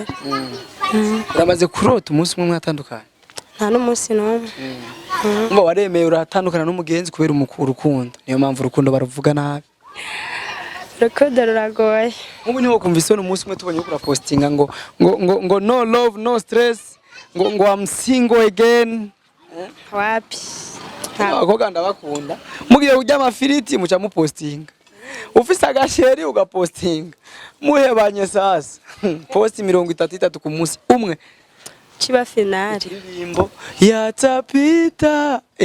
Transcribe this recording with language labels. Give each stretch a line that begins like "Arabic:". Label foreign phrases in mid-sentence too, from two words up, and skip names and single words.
Rundi: Uramaze kurota umunsi umwe mwatandukanye? Nta n'umunsi n'umwe. Umva waremeye uratandukana n'umugenzi kubera urukundo. Niyo mpamvu urukundo baruvuga nabi. Urukundo ruragoye. Ubu niho kumvise umunsi umwe tubonye ukura postinga ngo
English: no love no stress
Rundi: ngo
English: I'm single again.
Rundi: Wapi? Abakobwa ndabakunda. Mugiye kujya amafiriti muca mu postinga. Ufise agasheri ugapostinga. Muhebanye sasa. Post 33 ku munsi umwe. Kiba finale. Indirimbo yatapita.